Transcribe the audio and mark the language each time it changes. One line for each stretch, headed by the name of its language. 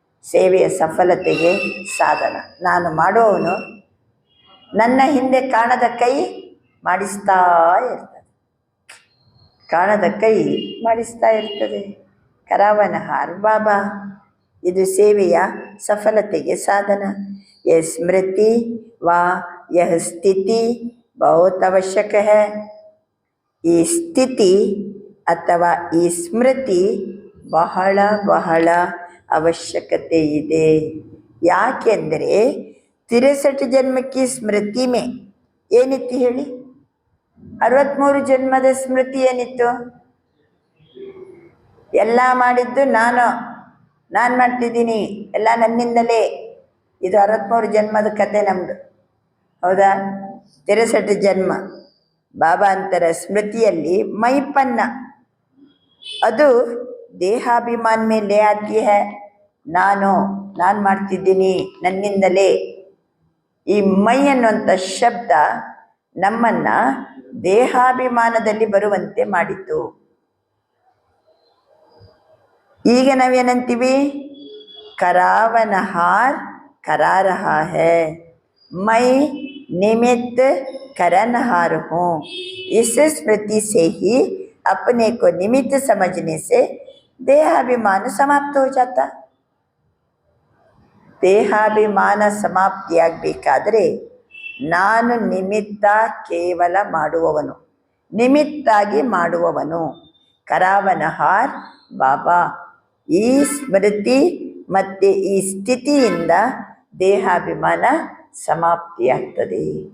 Kannada: ಸೇವೆಯ ಸಫಲತೆಗೆ ಸಾಧನ ನಾನು ಮಾಡೋವನು, ನನ್ನ ಹಿಂದೆ ಕಾಣದ ಕೈ ಮಾಡಿಸ್ತಾ ಇರ್ತದೆ. ಕಾಣದ ಕೈ ಮಾಡಿಸ್ತಾ ಇರ್ತದೆ. करावनहार ಬಾಬಾ, ಇದು ಸೇವೆಯ ಸಫಲತೆಗೆ ಸಾಧನ.
Hindi: यह स्मृति व यह स्थिति बहुत आवश्यक है.
Kannada: ಈ ಸ್ಥಿತಿ ಅಥವಾ ಈ ಸ್ಮೃತಿ ಬಹಳ ಬಹಳ ಅವಶ್ಯಕತೆ ಇದೆ. ಯಾಕೆಂದರೆ 63 ಜನ್ಮಕ್ಕೆ ಸ್ಮೃತಿ ಮೇ ಏನಿತ್ತು ಹೇಳಿ? 63 ಜನ್ಮದ ಸ್ಮೃತಿ ಏನಿತ್ತು? ಎಲ್ಲ ಮಾಡಿದ್ದು ನಾನು, ನಾನು ಮಾಡ್ತಿದ್ದೀನಿ, ಎಲ್ಲ ನನ್ನಿಂದಲೇ. ಇದು 63 ಜನ್ಮದ ಕತೆ ನಮ್ಮದು, ಹೌದಾ? 63 ಜನ್ಮ. ಬಾಬಾ ಅಂತರ ಸ್ಮೃತಿಯಲ್ಲಿ ಮೈಪನ್ನ ಅದು ದೇಹಾಭಿಮಾನ ಮೇಲೆ
Hindi: ಆತಿ ಹೈ.
Kannada: ನಾನು ಮಾಡ್ತಿದ್ದೀನಿ, ನನ್ನಿಂದಲೇ. ಈ ಮೈ ಅನ್ನುವಂಥ ಶಬ್ದ ನಮ್ಮನ್ನ ದೇಹಾಭಿಮಾನದಲ್ಲಿ ಬರುವಂತೆ ಮಾಡಿತು. ಈಗ ನಾವೇನಂತೀವಿ?
Hindi: करावनहार करा रहा है, मैं निमित्त करनहार हूँ. इस स्मृति से ही अपने को निमित्त समझने से देहाभिमान समाप्त हो जाता.
Kannada: ದೇಹಾಭಿಮಾನ ಸಮಾಪ್ತಿಯಾಗಬೇಕಾದರೆ ನಾನು ನಿಮಿತ್ತ ಕೇವಲ ಮಾಡುವವನು, ನಿಮಿತ್ತಾಗಿ ಮಾಡುವವನು. ಕರಾವನಹಾರ್ ಬಾಬಾ. ಈ ಸ್ಮೃತಿ ಮತ್ತು ಈ ಸ್ಥಿತಿಯಿಂದ ದೇಹಾಭಿಮಾನ ಸಮಾಪ್ತಿಯಾಗ್ತದೆ.